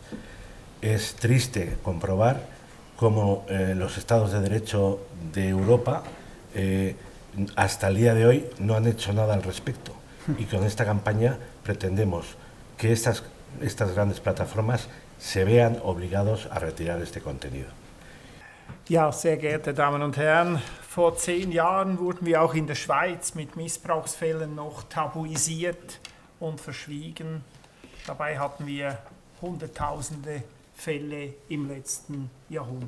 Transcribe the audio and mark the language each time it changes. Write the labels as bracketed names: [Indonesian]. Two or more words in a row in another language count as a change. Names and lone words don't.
[Spanish] Es triste comprobar cómo los estados de derecho de Europa hasta el día de hoy no han hecho nada al respecto, y con esta campaña pretendemos que estas grandes plataformas se vean obligados a retirar este contenido. [German] Ja, sehr geehrte Damen und Herren, vor 10 Jahren wurden wir auch in der Schweiz mit Missbrauchsfällen noch tabuisiert und verschwiegen. Dabei hatten wir Hunderttausende Fälle im letzten Jahrhundert.